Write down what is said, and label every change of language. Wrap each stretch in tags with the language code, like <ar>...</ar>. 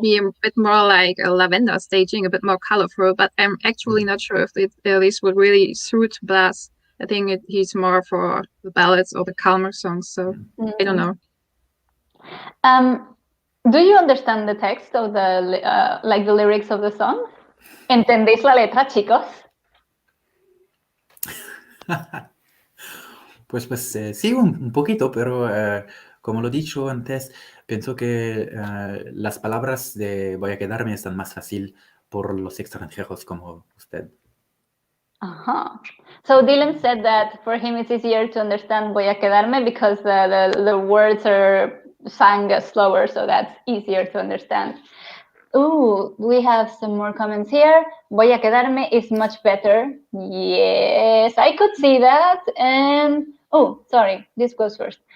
<en>be a bit more like a lavender staging, a bit more colorful, but I'm actually not sure if this would really suit Blas. I think he's more for the ballads or the calmer songs, so I don't know. Do you understand the text of the like the lyrics of the song?</en> <es>¿Entendéis la letra, chicos? Pues sí, un poquito, pero como lo he dicho antes, pienso que las palabras de voy a quedarme están más fácil por los extranjeros como usted. Uh-huh.</es> <en>So Dylan said that for him it's easier to understand voy a quedarme because the words are sung slower, so that's easier to understand. Ooh, we have some more comments here. Voy a quedarme is much better. Yes, I could see that. And oh, sorry, this goes first.</en>